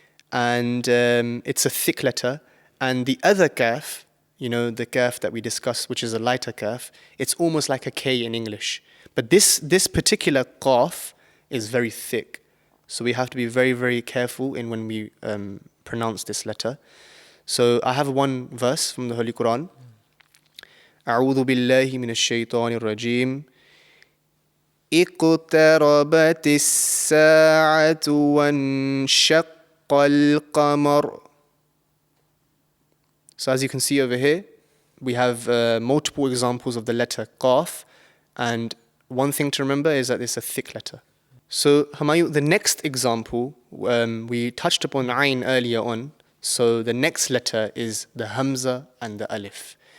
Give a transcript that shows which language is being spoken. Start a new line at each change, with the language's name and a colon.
English: And it's a thick letter. And the other kaf, you know, the kaf that we discussed, which is a lighter kaf, it's almost like a K in English. But this particular qaf is very thick. So we have to be very, very careful in when we pronounce this letter. So I have one verse from the Holy Qur'an.
Arabic: أعوذ بالله من الشيطان الرجيم اقتربت الساعة وانشق القمر.
English: So as you can see over here, we have multiple examples of the letter Qaf, and one thing to remember is that it's a thick letter. So Humayon, the next example, we touched upon Ain earlier on. So the next letter is the Hamza and the Alif.